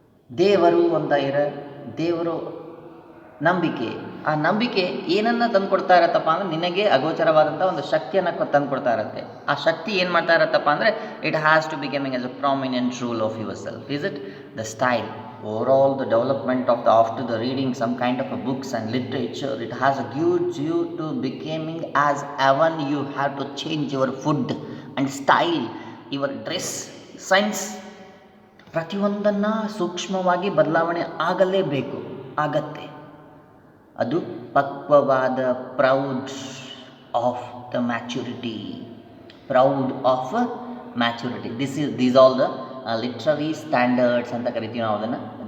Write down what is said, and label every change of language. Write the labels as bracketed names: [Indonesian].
[Kannada] ದೇವರು ಅಂತ ದೇವರು ನಂಬಿಕೆ. ಆ ನಂಬಿಕೆ ಏನನ್ನು ತಂದುಕೊಡ್ತಾ ಇರತ್ತಪ್ಪ ಅಂದರೆ ನಿನಗೆ ಅಗೋಚರವಾದಂಥ ಒಂದು ಶಕ್ತಿಯನ್ನು ತಂದುಕೊಡ್ತಾ ಇರುತ್ತೆ. ಆ ಶಕ್ತಿ ಏನು ಮಾಡ್ತಾ ಇರತ್ತಪ್ಪ ಅಂದರೆ [English] It has to becoming as a prominent rule of yourself. Is it the style, overall the development of the after the reading some kind of a books and literature, it has gives you to becoming as even you have to change your food and style, your dress sense, [Kannada] ಪ್ರತಿಯೊಂದನ್ನು ಸೂಕ್ಷ್ಮವಾಗಿ ಬದಲಾವಣೆ ಆಗಲೇಬೇಕು, ಆಗತ್ತೆ. ಅದು ಪಕ್ವವಾದ [English] Proud of the maturity, proud of maturity. These all the literary standards [Kannada] ಅಂತ ಕರಿತೀವಿ ನಾವು ಅದನ್ನು.